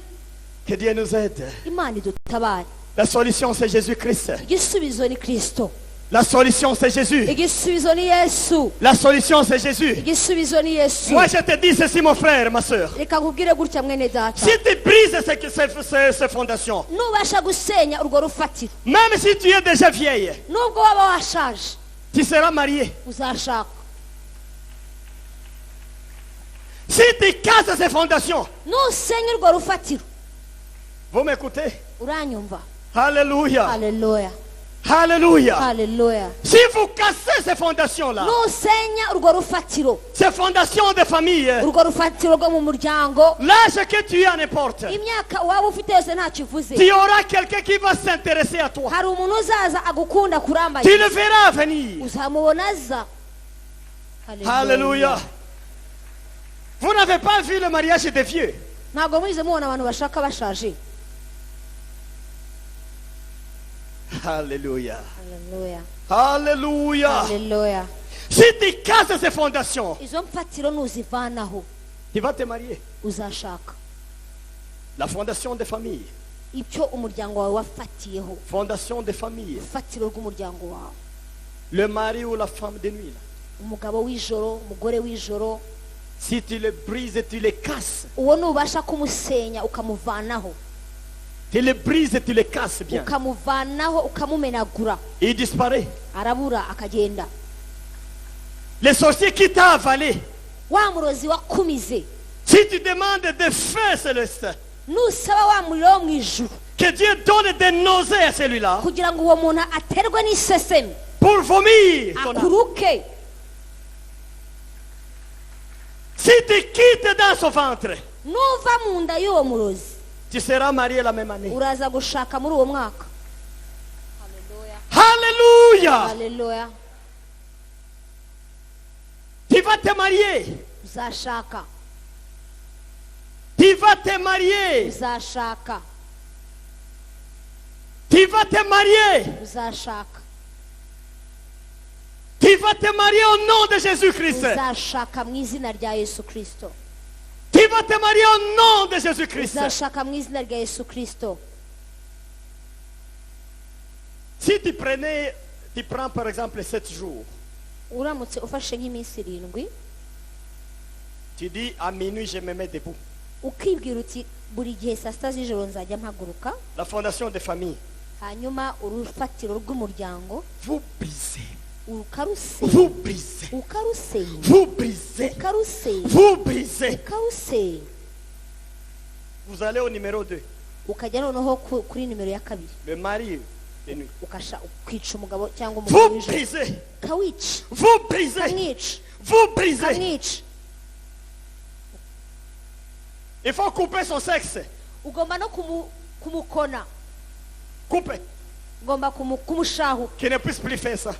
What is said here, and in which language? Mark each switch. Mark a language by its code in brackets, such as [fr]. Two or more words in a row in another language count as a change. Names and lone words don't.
[fr] Que Dieu nous aide. [rw] imana idutabare [fr] La solution, c'est Jésus-Christ. [rw] igisubizo ni kristo [fr] La solution, c'est Jésus. [rw] igisubizo ni yesu [fr] La solution, c'est Jésus. [rw] igisubizo ni yesu [fr] Moi, je te dis ceci, mon frère, ma soeur. [rw] reka nkubwire gutya mwene data [fr] Si tu brises ces fondations, [rw] nubasha gusenya urwo rufatiro [fr] même si tu es déjà vieille, [rw] nubwo waba washaje [fr] tu seras marié. [rw] uzashaka [fr] Si tu casses ces fondations, [rw] nusenya urwo rufatiro [fr] vous m'écoutez? [rw] uranyumva [fr] Alléluia. [rw] haleluya [fr] Alléluia. [rw] haleluya [fr] Si vous cassez ces fondations-là, [rw] nusenya urwo rufatiro [fr] ces fondations de famille, [rw] urwo rufatiro rwo mu muryango [fr] l'âge que tu as n'importe, [rw] imyaka waba ufite yose ntacyo ivuze [fr] tu auras quelqu'un qui va s'intéresser à toi. [rw] hari umuntu uzaza agukunda [fr] Tu [rw] kurambagiza [fr] le verras venir. [rw] uzamubona aza [fr] Alléluia. Vous n'avez pas vu le mariage des vieux. [rw] ntabwo mwize mubona abantu bashaka bashaje [fr] Alléluia. [rw] haleluya [fr] Alléluia. [rw] haleluya [fr] Si tu casses ces fondations, [rw] izo mfatiro nuzivanaho [fr] tu vas te marier. [rw] uzashaka [fr] La fondation des familles. [rw] icyo umuryango wawe wafatiyeho [fr] Fondation des familles. [rw] urufatiro rw'umuryango wawe [fr] Le mari ou la femme de nuit. Là. [rw] umugabo w'ijoro umugore w'ijoro [fr] Si tu les brises, tu les casses. [rw] uwo nubasha kumusenya ukamuvanaho [fr] Tu les brises, tu les casses bien. [rw] ukamuvanaho ukamumenagura [fr] Il disparaît. [rw] arabura akagenda [fr] Les sorciers qui t'ont avalé. [rw] wa murozi wakumize [fr] Si tu demandes des feux célestes, [rw] nusaba wa muriro wo mu ijuru [fr] que Dieu donne des nausées à celui-là [rw] kugira ngo uwo muntu aterwe n'isesemi [fr] pour vomir ton âme. [rw] akuruke [fr] Si tu quittes dans son ventre, [rw] nuva mu nda y'uwo murozi [fr] tu seras marié la même année. [rw] uraza gushaka muri uwo mwaka [fr] Alléluia. [rw] haleluya [fr] Tu vas te marier. [rw] uzashaka [fr] Tu vas te marier. [rw] uzashaka [fr] Tu vas te marier. [rw] uzashaka [fr] Tu vas te marier au nom de Jésus-Christ. [rw] uzashaka mu izina rya yesu kirisito [fr] Tu vas te marier au nom de Jésus-Christ. [rw] uzashaka mu izina rya yesu kirisito [fr] Si tu prends par exemple 7 jours, [rw] uramutse ufashe nk'iminsi 7 [fr] tu dis à minuit je me mets debout. [rw] ukibwira uti buri gihe saa sita z'ijoro nzajya mpaguruka, [fr] La fondation des familles. [rw] hanyuma urufatiro rw'umuryango [fr] Vous brisez. [rw] ukarusenya [fr] Vous brisez. [rw] ukarusenya [fr] Vous brisez. [rw] ukarusenya [fr] Vous brisez. [rw] ukarusenya, [fr] Vous allez au numéro 2. [rw] ukajya noneho kuri nimero ya 2, [fr] Le mari de nuit. [rw] ukica umugabo cyangwa umugabo [fr] Vous [rw] w'ijoro, [fr] brisez. [rw] ukawica [fr] Vous brisez. [rw] ukamwica [fr] Vous brisez. [rw] ukamwica. [fr] Il faut couper son sexe. [rw] ugomba no kumukona, [fr] Couper. [rw] ugomba kumushahura. [fr] Qu'il ne puisse plus faire ça.